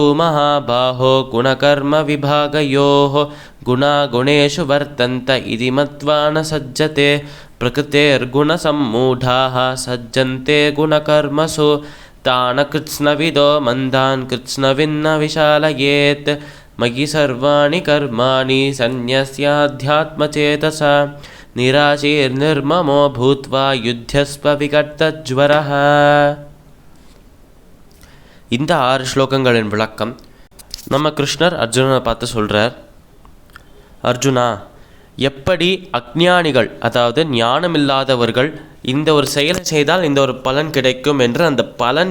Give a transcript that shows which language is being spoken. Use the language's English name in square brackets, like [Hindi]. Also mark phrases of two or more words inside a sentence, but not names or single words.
[Sanskrit] महाबाहो गुणकर्मविभागयोः गुणागुणेषु वर्तन्त इति मत्वा न सज्जते प्रकृतेर्गुणसम्मूढाः सज्जन्ते गुणकर्मसु तान् कृत्स्नविदो मन्दान् कृत्स्नविन्न विशालयेत् मयि सर्वाणि कर्माणि सन्न्यस्याध्यात्मचेतसा निराशीर्निर्ममो भूत्वा युध्यस्व विगतज्वरः. [Tamil] இந்த 6 ஸ்லோகங்களின் விளக்கம் நம்ம கிருஷ்ணர் அர்ஜுனனை பார்த்து சொல்கிறார். அர்ஜுனா, எப்படி அஞ்ஞானிகள், அதாவது ஞானமில்லாதவர்கள் இந்த ஒரு செயலை செய்தால் இந்த ஒரு பலன் கிடைக்கும் என்று அந்த பலன்